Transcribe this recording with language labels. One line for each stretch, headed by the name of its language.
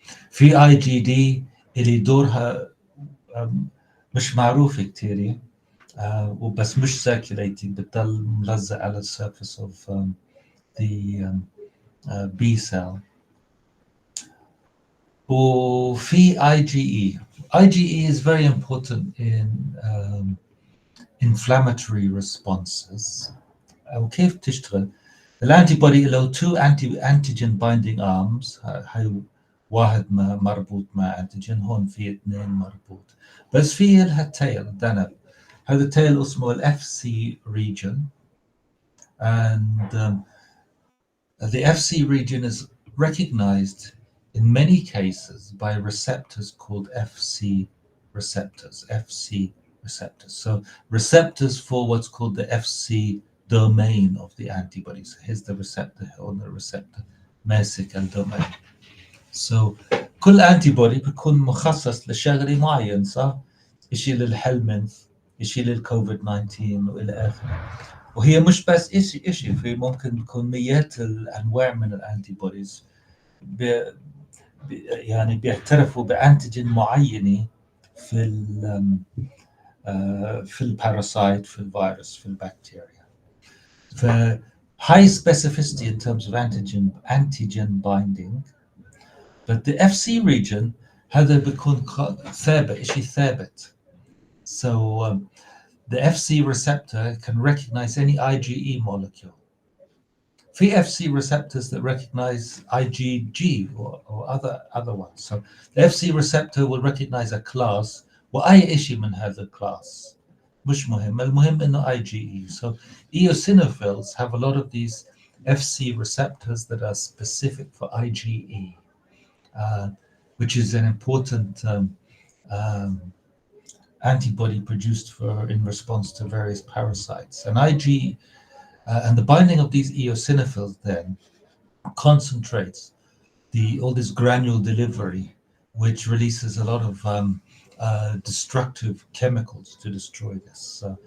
Arabic: في IgD اللي دورها مش معروف كتير وبس مش circulating بتضل ملزق على
English: surface of the B cell.
Arabic: وفي IgE.
English: IgE is very important in inflammatory responses.
Arabic: وكيف تشتغل؟ الانتيبودي له
English: two antigen binding arms.
Arabic: هاي واحد مربوط مع انتيجين، هون في اثنين مربوط، بس في لها تيل ذنب. هذا التيل اسمه ال
English: FC region, and the FC region is recognized in many cases by receptors called FC receptors. FC receptors. So receptors for what's called the FC domain of the antibodies. Here's the receptor on the receptor
Arabic: ماسك الدومين. So كل antibody بيكون مخصص لشغله معين، صح؟ إشي للهلمنث، إشي للكوفيد 19 وإلى آخره. وهي مش بس إشي في ممكن يكون مئات الأنواع من الأنتيبوديز يعني بيعترفوا بأنتيجين معينة في الباراسايت، في الفيروس، في البكتيريا.
English: ف high specificity in terms of antigen binding. But the FC region
Arabic: هذا بيكون ثابت، إشي ثابت.
English: So the FC receptor can recognize any IgE molecule. في FC receptors that recognize IgG or other ones. So the FC receptor will recognize a class
Arabic: وأي إشي من هذا الكلاس. مش مهم، المهم إنه IgE.
English: So eosinophils have a lot of these FC receptors that are specific for IgE, which is an important antibody produced in response to various parasites. And IgE and the binding of these eosinophils then concentrates all this granule delivery, which releases a lot of destructive chemicals to destroy this.